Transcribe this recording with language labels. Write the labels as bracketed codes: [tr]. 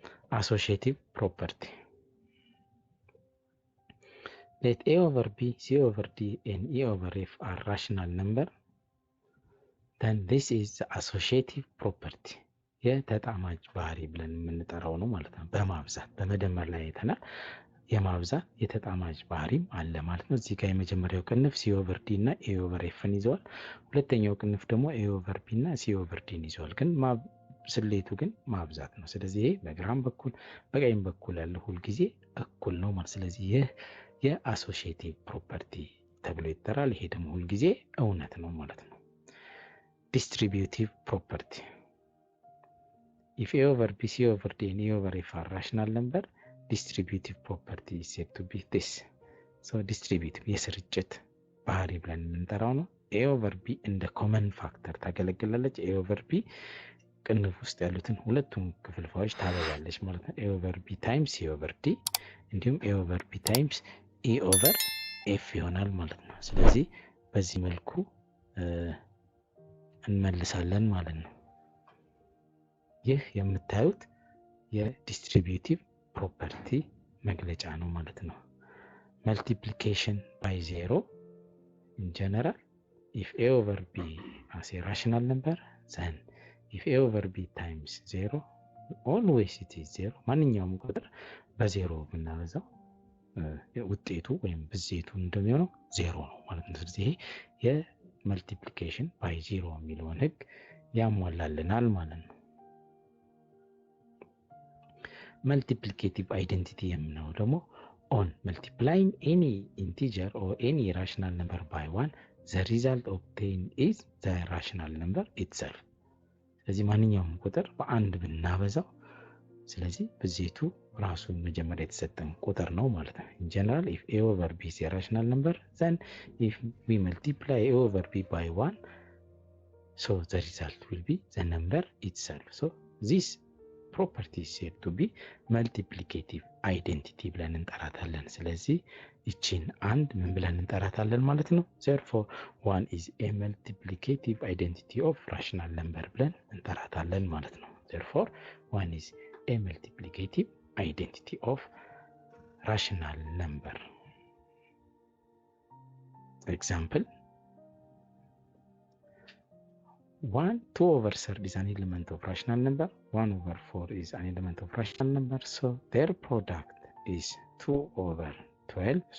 [en] Associative property. Let A over B, C over D and E over F are rational number, then this is the associative property. [am] የተጣማጅ ባህሪ ብለን የምንጠራው ነው ማለት ነው። በማብዛት በመደመር ላይ የተናል የማብዛት የተጣማጅ ባህሪም አለ ማለት ነው። እዚህ ጋር የመጀመሪያው ቅንፍ C over D እና A over Fን ይዘዋል። ሁለተኛው ቅንፍ ደግሞ A over B እና C over Dን ይዘዋል። ግን ስሌቱ ግን ማብዛት ነው። ስለዚህ ይሄ በግራም በኩል በቀኝም በኩል ያለው ሁሉ ጊዜ እኩል ነው ማለት። ስለዚህ ይህ የአሶሺዬቲቭ ፕሮፐርቲ ተብሎ ይጠራል። ይሄ ደግሞ ሁሉ ጊዜ እውነት ነው ማለት ነው። ዲስትሪቢዩቲቭ ፕሮፐርቲ [en] if A over B, C over D and E over F are rational number, distributive property is said to be this. [am] So distributive የስርጭት ባህሪ ብለን የምንጠራው ነው። A over B እንደ ኮመን ፋክተር ታገለግላለች። A over B ቅንፍ ውስጥ ያሉትን ሁለቱም ክፍልፋዮች ታበዛለች ማለት ነው። A over B times C over D እንዲሁም A over B times E over F ይሆናል ማለት ነው። ስለዚህ በዚህ መልኩ እንመልሳለን ማለት ነው። ይህ የምታዩት የዲስትሪቢዩቲቭ ፕሮፐርቲ መግለጫ ነው ማለት ነው። [en] multiplication by zero in general, if A over B as a rational number, then if A over B times 0, always it is 0. [am] ማንኛውም ቁጥር በዜሮ ብናበዛው ውጤቱ ወይም ብዜቱ እንደሚሆነው 0 ነው ማለት ነው። ስለዚህ ይሄ [en] multiplication by 0 [am] የሚለውን ህግ ያሟላልናል ማለት ነው። [en] multiplicative identity [am] የምንለው ደግሞ [en] on multiplying any integer or any rational number by 1 the result obtained is the rational number itself። [am] ስለዚህ ማንኛውም ቁጥር በአንድ ብናበዛው ስለዚህ ብዜቱ ራሱን መጀመሪያ የተሰጠን ቁጥር ነው ማለት ነው። [en] in general if a over b is a rational number then if we multiply a over b by 1 so the result will be the number itself. so this property is said to be multiplicative identity [am] ብለን እንጠራታለን። ስለዚህ እቺን አንድ ምን ብለን እንጠራታለን ማለት ነው? [en] therefore 1 is a multiplicative identity of rational number [am] ብለን እንጠራታለን ማለት ነው። [en] therefore 1 is a multiplicative identity of rational number. example 1 2 over third is an element of rational number, 1 over 4 is an element of rational number, so their product is 2 over 12.